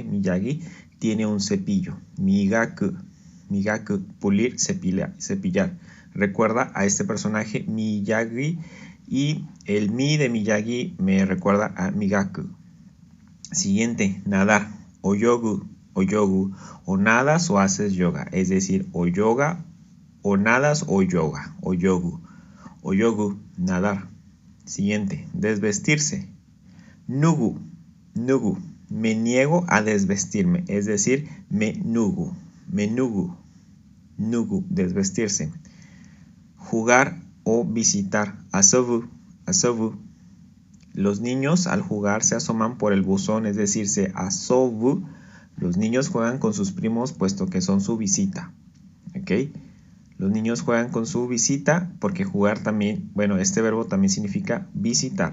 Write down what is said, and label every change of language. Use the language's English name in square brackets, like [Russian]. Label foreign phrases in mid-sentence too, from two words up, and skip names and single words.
[Spanish] Miyagi tiene un cepillo. [Japanese] Migaku, migaku, [Spanish] pulir, cepillar. Recuerda a este personaje Miyagi y el mi de Miyagi me recuerda a migaku. Siguiente, nadar. [Japanese] Oyogu, oyogu. [Spanish] O nadas o haces yoga. Es decir, o yoga o nadas o yoga, o yogu. [Japanese] O yogu, [Spanish] nadar. Siguiente, desvestirse. [Japanese] Nugu, nugu. [Spanish] Me niego a desvestirme, es decir, me nugu. Nugu, desvestirse. Jugar o visitar. [Japanese] Asobu, asobu. [Spanish] Los niños al jugar se asoman por el buzón, es decir, se asobu. Los niños juegan con sus primos puesto que son su visita. ¿Ok? Los niños juegan con su visita porque jugar también, bueno, este verbo también significa visitar.